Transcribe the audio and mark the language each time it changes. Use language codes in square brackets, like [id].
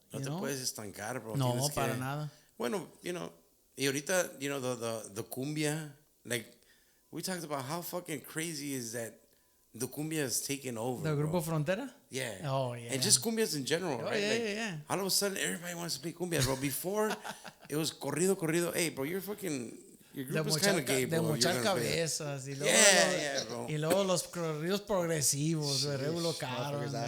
[es] No te puedes estancar, bro. No, para nada. Bueno, [en] you know, [es] y ahorita, [en] you know, the cumbia, like, we talked about how fucking crazy is that the cumbia is taking over. ¿The Grupo Frontera? Yeah. Oh, yeah. And just cumbias in general, right? Yeah, like, yeah. All of a sudden, everybody wants to play cumbia, bro. Before, it was corrido. Hey, bro, your group is kind of gay, bro. [es] De mochar cabezas. [en] Bro. [es] Y luego los corridos progresivos, de Regulo Caro.